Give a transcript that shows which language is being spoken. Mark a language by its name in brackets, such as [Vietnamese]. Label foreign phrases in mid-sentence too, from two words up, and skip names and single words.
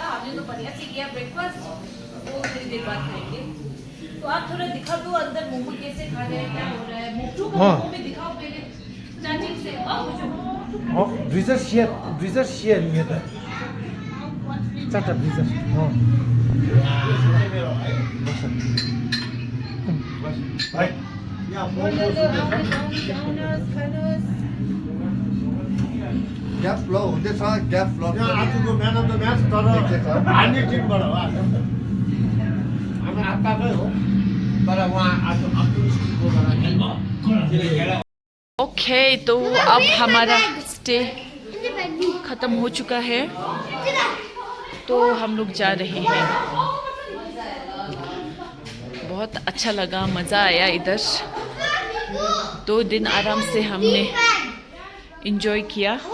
[Hindi] हमने तो बढ़िया से किया ब्रेकफास्ट, वो थोड़ी देर बाद खाएंगे। तो आप थोड़ा दिखा दो अंदर मोमो कैसे खा रहे हैं, क्या हो रहा है। मोमो का मोमो में दिखाओ पहले स्टार्टिंग से। ब्रीजर शेयर नहीं है चाटा ब्रीजर। [English] gap flow [Nepali] हुँदैछ, [English] gap flow [Nepali] आजको [English] man of the match [Nepali] तर हार्ने टिमबाट हो। हाम्रो आत्माकै हो, तर उहाँ आज आफ्नो स्कुलको खेल। [Hindi] ओके, तो अब हमारा स्टे खत्म हो चुका है, तो हम लोग जा रहे हैं। बहुत अच्छा लगा, मज़ा आया इधर। 2 दिन आराम से हमने एंजॉय किया।